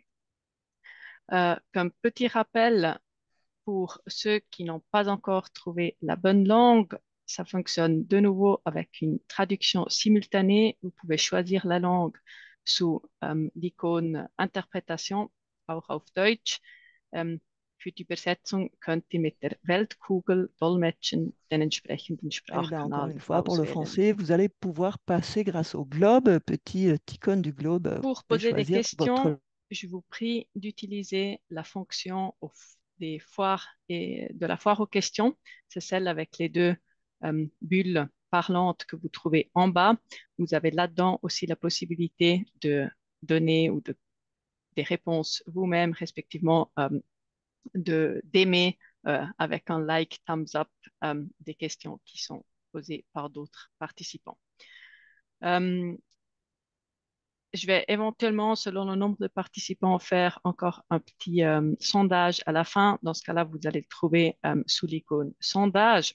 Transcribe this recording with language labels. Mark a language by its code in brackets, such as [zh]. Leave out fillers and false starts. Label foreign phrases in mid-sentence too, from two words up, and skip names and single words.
[fr] Comme petit rappel, pour ceux qui n'ont pas encore trouvé la bonne langue, ça fonctionne de nouveau avec une traduction simultanée. Vous pouvez choisir la langue sous l'icône Interprétation, [de] auch auf Deutsch. Für die Übersetzung könnt ihr mit der Weltkugel Dolmetschen den entsprechenden [fr] Et là, encore [de] Sprachkanal [fr] une fois, pour le [de] auswählen. [fr] français, vous allez pouvoir passer grâce au globe, petit icône du globe. Pour Vous pouvez poser des choisir questions, votre... je vous prie d'utiliser la fonction des foires et de la foire aux questions. C'est celle avec les 2 bulles parlantes que vous trouvez en bas. Vous avez là-dedans aussi la possibilité de donner des réponses vous-même, respectivement, d'aimer avec un like, [en] thumbs up, [fr] des questions qui sont posées par d'autres participants. Je vais éventuellement, selon le nombre de participants, faire encore un petit sondage à la fin. Dans ce cas-là, vous allez le trouver sous l'icône sondage.